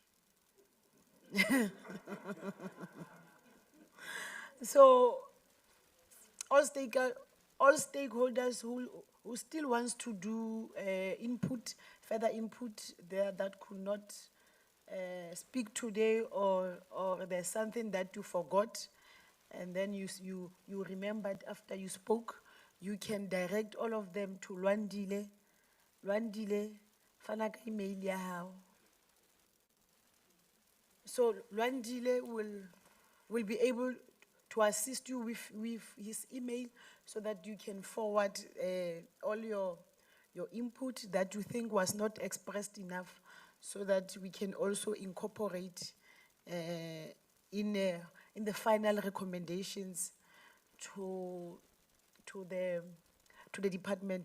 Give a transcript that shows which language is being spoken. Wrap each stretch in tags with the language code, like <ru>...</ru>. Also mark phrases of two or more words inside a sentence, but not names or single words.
<en>So all stakeholders who still wants to do further input there, that could not speak today, or there's something that you forgot, and then you remembered after you spoke, you can direct all of them to Lwandile.</en> <st>Fana ka email ya hao.</st> <en>So Lwandile will be able to assist you with his email, so that you can forward all your input that you think was not expressed enough, so that we can also incorporate in the final recommendations to the department.</en>